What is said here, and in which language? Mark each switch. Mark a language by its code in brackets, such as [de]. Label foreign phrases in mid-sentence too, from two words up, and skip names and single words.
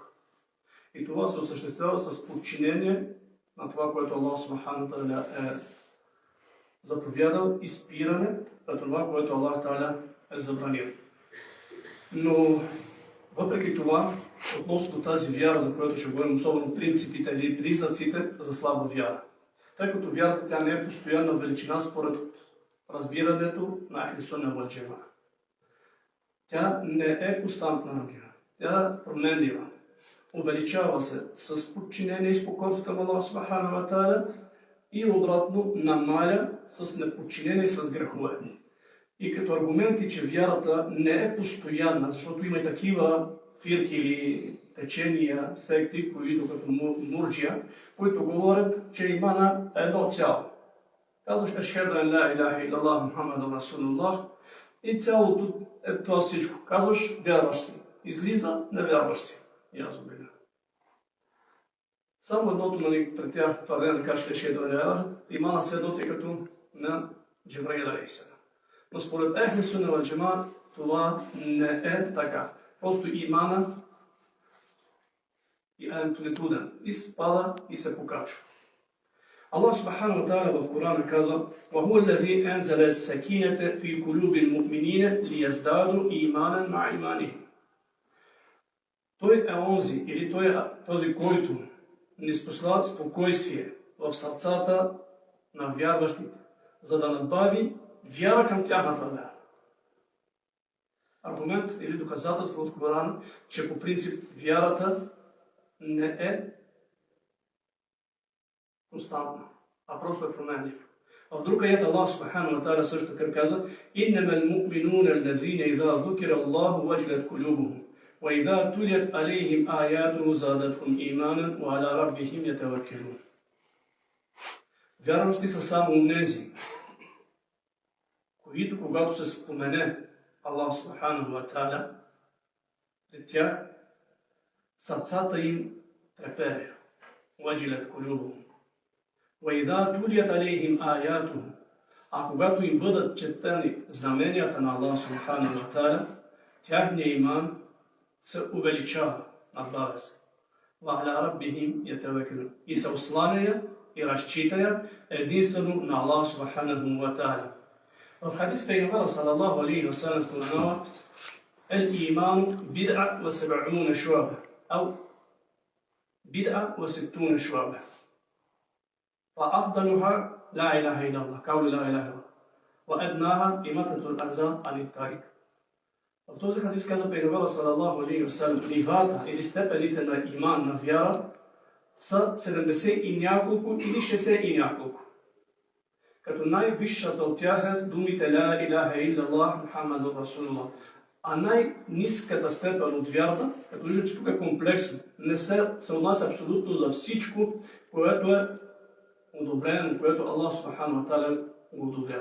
[bg] И това се осъществява с подчинение на това, което [ar] الله سبحانه وتعالى [bg] е заповядал, и спиране на това, което [ar] الله تعالى [bg] е забранил. Но въпреки това, относно тази вяра, за която ще говорим, особено принципите или признаците за слаба вяра. Тъй като вярата тя не е постоянна величина според разбирането на [ar] أهل السنة والجماعة. [bg] Тя не е константна вяра. Тя е променлива. Увеличава се с подчинение и спокойствие към [ar] الله سبحانه وتعالى [bg] и обратно намаля с неподчинение и с грехове. И като аргументи, че вярата не е постоянна, защото има и такива фирки или течения, секти, които като мурджия, които говорят, че имана е едно цяло. Казваш [ar] أشهد أن لا إله إلا الله محمد رسول الله [bg] и цялото е това всичко. Казваш вярваш си. Излиза невярваш си. Язубилля. Само едното пред тях твърдение да кажеш [ar] أشهد أن لا إله, [bg] имана се едното е като на Джибраил алейхиссалам. Но според [ar] أهل السنة والجماعة [bg] това не е така. Просто имана е амплитуден. И спада и се покачва. [ar] الله سبحانه وتعالى [bg] в Корана казва: [ar] وَهُوَ الَّذِي أَنزَلَ السَّكِينَةَ فِي قُلُوبِ الْمُؤْمِنِينَ لِيَزْدَادُوا إِيمَانًا مَعَ إِيمَانِهِمْ. [bg] Той е онзи, или той е този, който ни способства спокойствие в сърцата на вярващите, за да надбави вяра към тяхната вяра. Аргумент или доказателство от Корана, че по принцип вярата не е константна, а просто е променлива. В друг аят [ar] الله سبحانه وتعالى [bg] също така казва: [ar] إِنَّمَا الْمُؤْمِنُونَ الَّذِينَ إِذَا ذُكِرَ اللَّهُ وَجِلَتْ قُلُوبُهُمْ وَإِذَا تُلِيَتْ عَلَيْهِمْ آيَاتُهُ زَادَتْهُمْ إِيمَانًا وَعَلَى رَبِّهِمْ يَتَوَكَّلُونَ. [bg] Вярващи са само онези, които когато се спомене [ar] الله سبحانه وتعالى, [bg] пред тях сърцата им трепереха. [ar] وَجِلَتْ قُلُوبُهُمْ وَإِذَا تُلِيَتْ عَلَيْهِمْ آيَاتُهُ. [bg] А когато им бъдат четени знаменията на [ar] الله سبحانه وتعالى, [bg] тяхният иман се увеличава, надбавя се. [ar] وَعَلَى رَبِّهِمْ يَتَوَكَّلُونَ. [bg] И се осланяя и разчитая единствено на [ar] الله سبحانه وتعالى. [bg] В хадис Пейгамбера [ar] صلى الله عليه وسلم [bg] споменава: [ar] الإيمان بدعة وسبعون شعبة أو بدعة وستون شعبة فأفضلها لا إله إلا الله، قول لا إله إلا الله، وأدناها إماتة الأذى عن الطريق. [bg] В този хадис казва Пейгамбера [ar] صلى الله عليه وسلم: [bg] нивата или степените на иман, на вяра, са 70 и няколко или 60 и няколко. Като най-висшата от тях е думите [ar] لا إله إلا الله محمد رسول الله. [bg] А най-ниската степен от вярата, като виждате, че тук е комплексно, не се отнася абсолютно за всичко, което е одобрено, което [ar] الله سبحانه وتعالى [bg] го одобрява.